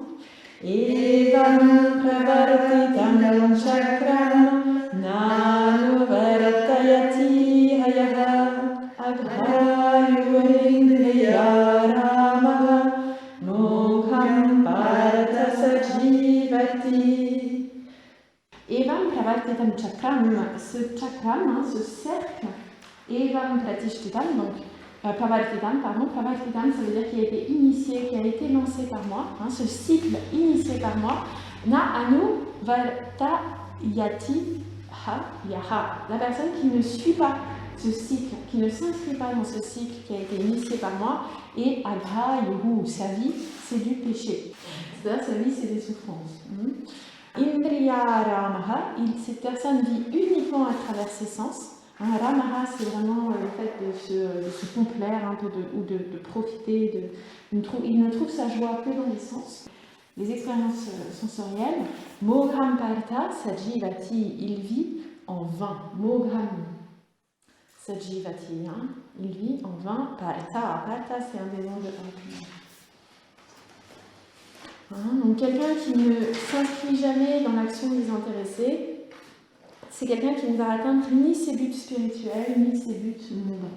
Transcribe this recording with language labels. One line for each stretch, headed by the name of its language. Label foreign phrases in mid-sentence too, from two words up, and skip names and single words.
Sanskrit: एवं प्रवर्तितं चक्रं नानुवर्तयति हयह अघायुर् इन्द्रिय रमह मोघं पार्थ सजीवति. एवं प्रवर्तितं चक्रं,
French: ce chakram, ce cercle,
Sanskrit: एवं प्रतिष्ठितम्,
French: donc pravartitam, pravartitam, ça veut dire qu'il a été initié, qui a été lancé par moi, ce cycle initié par moi,
Sanskrit: न अनु वर्तयति ह यह,
French: la personne qui ne suit pas ce cycle, qui ne s'inscrit pas dans ce cycle qui a été initié par moi, et aghayuhu, sa vie, c'est du péché. C'est-à-dire sa vie, c'est des souffrances.
Sanskrit: इन्द्रिय रमह,
French: cette personne vit uniquement à travers ses sens. Ramaha, c'est vraiment le fait de se complaire un peu ou de profiter. Il ne trouve sa joie que dans les sens, les expériences sensorielles.
Sanskrit: मोघं पार्थ सजीवति,
French: il vit en vain.
Sanskrit: मोघं सजीवति,
French: il vit en vain. Partha, c'est un des noms de Arjuna. Donc quelqu'un qui ne s'inscrit jamais dans l'action désintéressée, c'est quelqu'un qui ne va atteindre ni ses buts spirituels, ni ses buts mondains.